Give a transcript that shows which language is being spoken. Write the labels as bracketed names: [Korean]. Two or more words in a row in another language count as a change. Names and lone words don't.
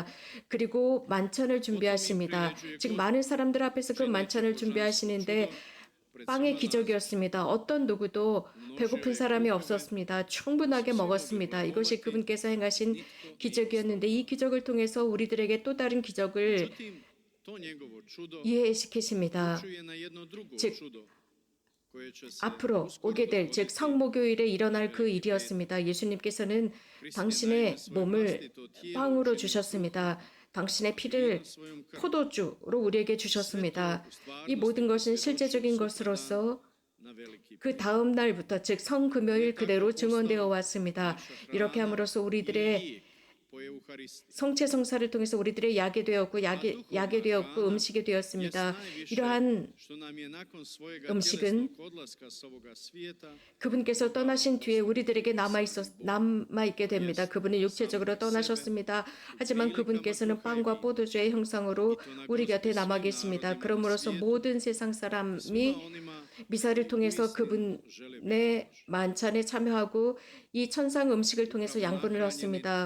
[Korean] 그리고 만찬을 준비하십니다. 즉 많은 사람들 앞에서 그 만찬을 준비하시는데 빵의 기적이었습니다. 어떤 누구도 배고픈 사람이 없었습니다. 충분하게 먹었습니다. 이것이 그분께서 행하신 기적이었는데 이 기적을 통해서 우리들에게 또 다른 기적을 [Croatian] Međutim, to njegovo čudo [Korean] 이해시키십니다. [Croatian] upućuje na jedno drugo [Korean] 즉, [Croatian] čudo koje će se [Korean] 앞으로 [Croatian] uskoro [Korean] 오게 될, 즉 [Croatian] dogoditi. [Korean] 성목요일에 일어날 그 일이었습니다. 예수님께서는 당신의 몸을 빵으로 주셨습니다. 당신의 피를 포도주로 우리에게 주셨습니다. 이 모든 것은 실제적인 것으로서 [Croatian] Na veliki [Korean] 그 다음 날부터, 즉 성금요일 그대로 증언되어 왔습니다. 이렇게 함으로써 우리들의 [Croatian] po Euharisti. [Korean] 성체 성사를 통해서 우리들의 약이 되었고 약이 되었고 음식이 되었습니다. 이러한 [Croatian] Što nam je nakon svojega [Korean] 음식은 [Croatian] tjelesnog odlaska s ovoga svijeta [Korean] 그분께서 떠나신 뒤에 우리들에게 남아있게 됩니다. 그분은 육체적으로 떠나셨습니다. 하지만 그분께서는 빵과 포도주의 형상으로 우리 곁에 남아 계십니다. 그러므로서 모든 세상 사람이 [Croatian] onima [Korean] 미사를 통해서 그분의 만찬에 참여하고 이 천상 음식을 통해서 양분을 얻습니다.